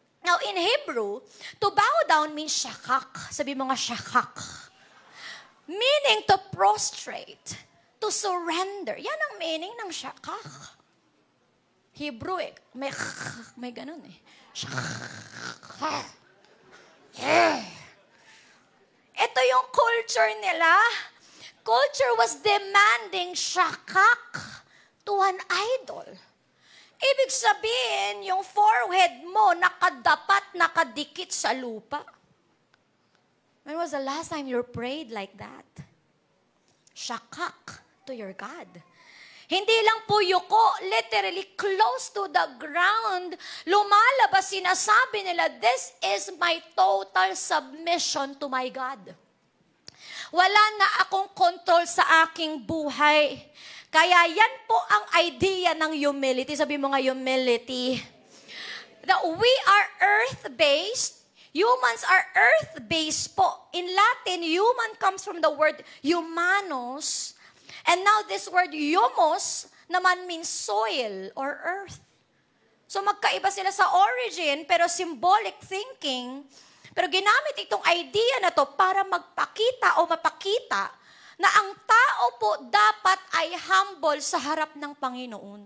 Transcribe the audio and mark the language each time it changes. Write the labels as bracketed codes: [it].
[en] Now, in Hebrew, to bow down means shakak. [tl] Sabi mo nga, [en] shakak. Meaning to prostrate, to surrender. [tl] Yan ang meaning ng shakak. Hebrew may ganun Shakak. Ito yung culture nila. [en] Culture was demanding shakak to an idol. [tl] Ibig sabihin, yung forehead mo nakadikit sa lupa. [en] When was the last time you prayed like that? Shakak to your God. [tl] Hindi lang po yuko, [en] literally close to the ground. [tl] Lumalabas, sinasabi nila, [en] this is my total submission to my God. [tl] Wala na akong control sa aking buhay. Kaya yan po ang idea ng humility. Sabi mo nga, humility. [en] That we are earth-based. Humans are earth-based po. In Latin, human comes from the word humanos. And now this word humos naman means soil or earth. [tl] So magkaiba sila sa origin, pero [en] symbolic thinking. [tl] Pero ginamit itong idea na to para magpakita o mapakita na ang tao po dapat ay humble sa harap ng Panginoon.